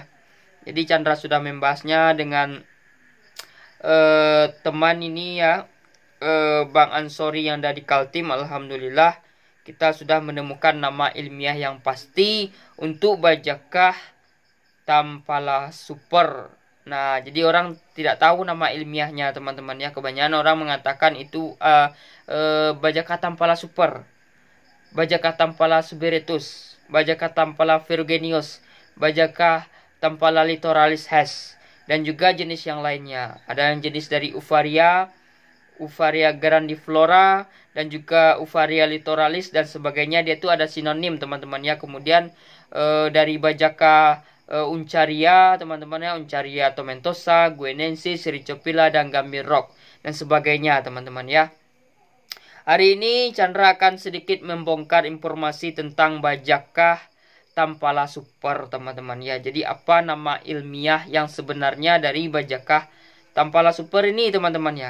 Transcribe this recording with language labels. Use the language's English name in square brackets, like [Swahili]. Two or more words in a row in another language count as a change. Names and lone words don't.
[Indonesian] Jadi Chandra sudah membahasnya dengan teman ini ya, Bang Ansori yang dari Kaltim. Alhamdulillah kita sudah menemukan nama ilmiah yang pasti untuk bajakah Tampala Super. Nah, jadi orang tidak tahu nama ilmiahnya teman-teman ya. Kebanyakan orang mengatakan itu bajakah Tampala Super, bajakah Tampala suberitus, bajakah Tampala ferruginous, bajakah Tampala litoralis Hess, dan juga jenis yang lainnya. Ada yang jenis dari Uvaria grandiflora, dan juga Uvaria litoralis dan sebagainya. Dia itu ada sinonim teman-teman ya. Kemudian dari bajakah Uncaria teman-teman ya, Uncaria tomentosa, guinensis, ricopila, dan gambir rock dan sebagainya teman-teman ya. Hari ini Chandra akan sedikit membongkar informasi tentang bajakah Tampala Super teman-teman ya. Jadi apa nama ilmiah yang sebenarnya dari bajakah Tampala Super ini teman-teman ya.